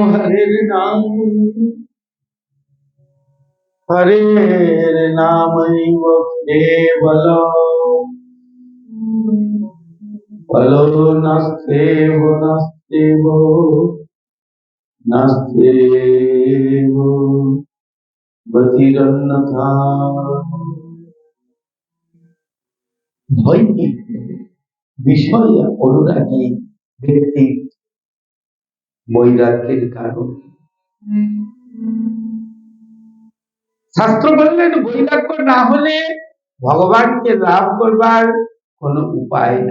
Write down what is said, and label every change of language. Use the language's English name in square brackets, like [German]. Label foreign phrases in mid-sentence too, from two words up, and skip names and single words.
[Sanskrit] হরে নাম কেবল বলো নাস্তেব নাস্তেব নাস্তেব গতিরন্যথা। [Bangla] ভৈমিক বিষয় অনুরাগী ব্যক্তি বৈরাগ্যের কারণ। শাস্ত্র বললেন বৈরাগ্য না হলে ভগবানকে লাভ করবার কোন উপায় নাই।